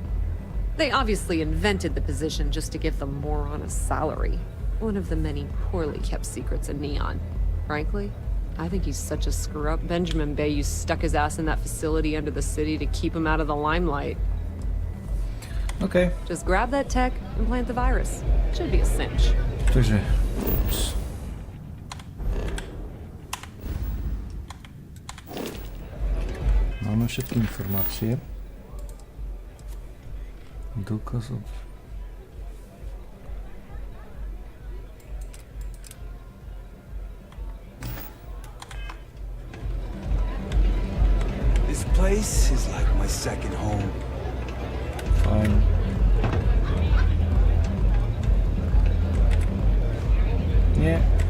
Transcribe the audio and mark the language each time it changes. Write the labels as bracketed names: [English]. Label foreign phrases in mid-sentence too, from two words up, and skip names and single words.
[English] They obviously invented the position just to give the moron a salary. One of the many poorly kept secrets in Neon. Frankly, I think he's such a screw-up. Benjamin Bayou stuck his ass in that facility under the city to keep him out of the limelight. Okay. Just grab that tech and plant the virus. Should be a cinch. [Slovak] Takže... Máme všetky informácie. [Czech] Důkazů. [English] This place is like my second home. [Slovak] Fajn. Nie.